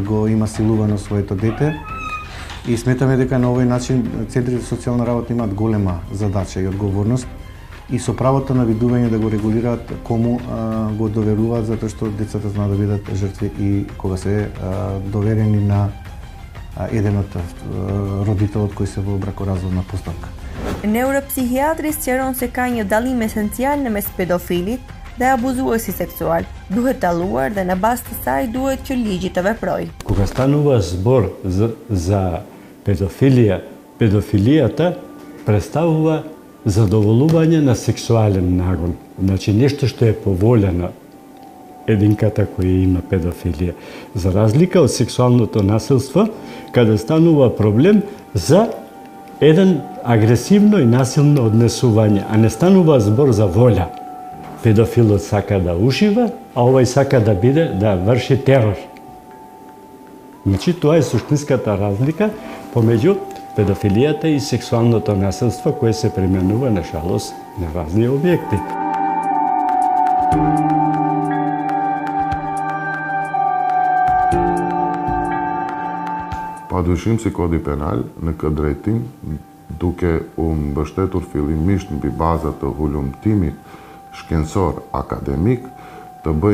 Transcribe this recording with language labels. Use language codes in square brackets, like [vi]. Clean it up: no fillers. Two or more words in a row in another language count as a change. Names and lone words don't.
[mk] го има силувано своето дете и сметаме дека на овој начин центрите за социјална работа имаат голема задача и одговорност и со правото на видување да го регулираат кому го доверуваат, затоа што децата знаат да бидат жртви и кога се доверени на еден од родителот кој се во бракоразводна постапка. [sq] Neuropsihiatri sqaron se ka një dallim esencial në mes pedofilit dhe abuzuesit seksual. Duhet dalluar dhe në bazë të saj duhet që ligji të veprojë. [mk] Кога станува збор за педофилијата представува задоволување на сексуален нагон. Значи нешто што е поволено единката која има педофилија. За разлика од сексуалното насилство, каде станува проблем за еден агресивно и насилно однесување, а не станува збор за волја. Педофилот сака да ужива, а овој сака да врши терор. Значи тоа е суштинската разлика помеѓу педофилијата и сексуалното насилство кое се применува на жалост на разни објекти. [sq] Padyshim si kodi penal në këtë drejtim, duke mbështetur fillimisht mbi baza të hulumtimit shkencor akademik, të bëj